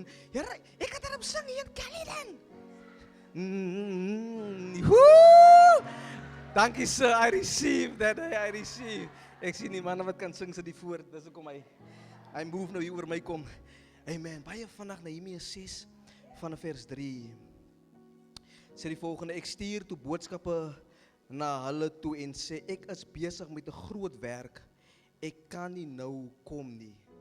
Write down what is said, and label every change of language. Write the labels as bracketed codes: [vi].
[af] Here, ek het daarop sing hier in Caledon. Dankie [en] sir, I receive that, I receive. [af] Ek sien die manne wat kan sing sy die voor, dis hoekom hy move nou hier oor my kom. Amen, baie vandag Nehemia 6 vanaf vers 3. Sê die volgende, ek stuur toe boodskappe na hulle toe en sê, ek is besig met 'n groot werk, ek kan nie nou kom nie.